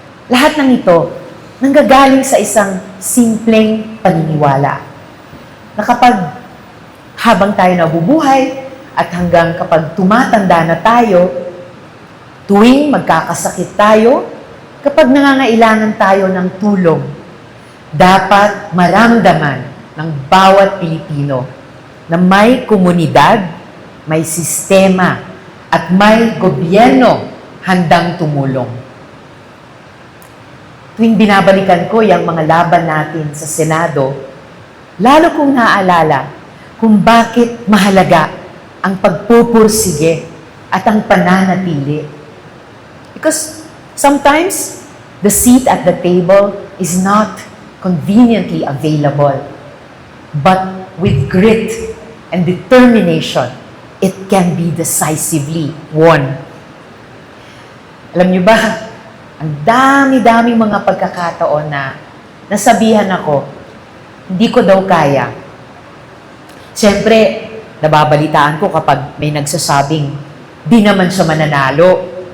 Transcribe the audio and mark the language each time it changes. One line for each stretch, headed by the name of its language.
Filipino: Lahat ng ito nanggagaling sa isang simpleng paniniwala na kapag habang tayo nabubuhay at hanggang kapag tumatanda na tayo, tuwing magkakasakit tayo, kapag nangangailangan tayo ng tulong, dapat maramdaman ng bawat Pilipino na may komunidad, may sistema, at may gobyerno handang tumulong. Tuwing binabalikan ko yung mga laban natin sa Senado, lalo kong naaalala kung bakit mahalaga ang pagpupursige at ang pananatili.
English: Because sometimes, the seat at the table is not conveniently available. But with grit and determination, it can be decisively won.
Filipino: Alam niyo ba, ang dami-daming mga pagkakataon na nasabihan ako, hindi ko daw kaya. Siyempre, nababalitaan ko kapag may nagsasabing, di naman siya mananalo.